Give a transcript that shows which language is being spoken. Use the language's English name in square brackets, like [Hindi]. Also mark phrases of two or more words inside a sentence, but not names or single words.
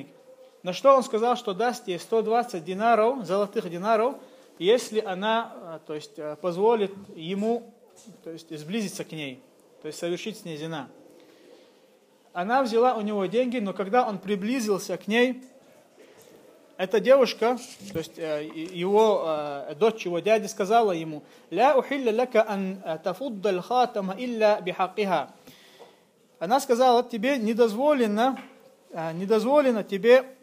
[Russian] На что он сказал, что даст ей 120 динаров, золотых динаров, если она, то есть, позволит ему, то есть, сблизиться к ней, то есть совершить с ней зина. Она взяла у него деньги, но когда он приблизился к ней, эта девушка, то есть его дочь его дяди, сказала ему: [Arabic] «لا أحل لك أن تفض الخاتم إلا بحقه». [Russian] Она сказала: тебе недозволено тебе